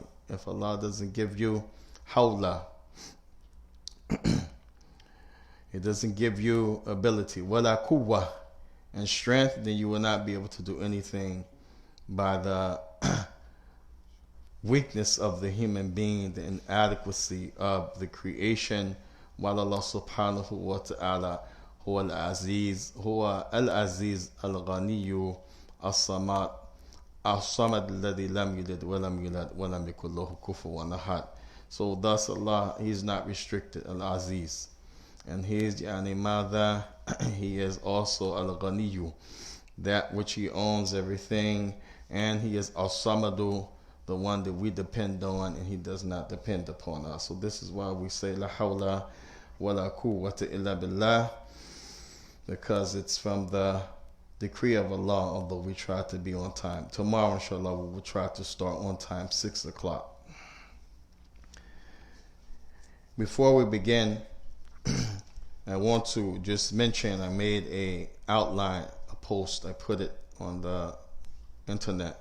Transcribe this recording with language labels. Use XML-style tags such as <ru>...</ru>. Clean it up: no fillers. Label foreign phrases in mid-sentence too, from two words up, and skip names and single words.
<en>If Allah doesn't give you hawla, It doesn't give you ability,</en> <ar>ولا قوة,</ar> <en>and strength, then you will not be able to do anything by the weakness of the human being, the inadequacy of the creation, while Allah</en> <ar>سبحانه وتعالى هو العزيز الغني الصمد الصمد الذي لم يلد ولم يولد ولم يكن له كفوا أحد.</ar> <en>So thus Allah, He's not restricted, al-aziz. And He is</en> <ar>يعني ماذا,</ar> <en>He is also al-ghaniyu, that which He owns everything, and He is as-samadu, the one that we depend on, and He does not depend upon us. So this is why we say</en> <ar>لا حول ولا قوة إلا بالله,</ar> <en>because it's from the decree of Allah, although we try to be on time. Tomorrow, inshallah, we will try to start on time, 6 o'clock. Before we begin, I want to just mention I made a outline, a post, I put it on the internet.</en>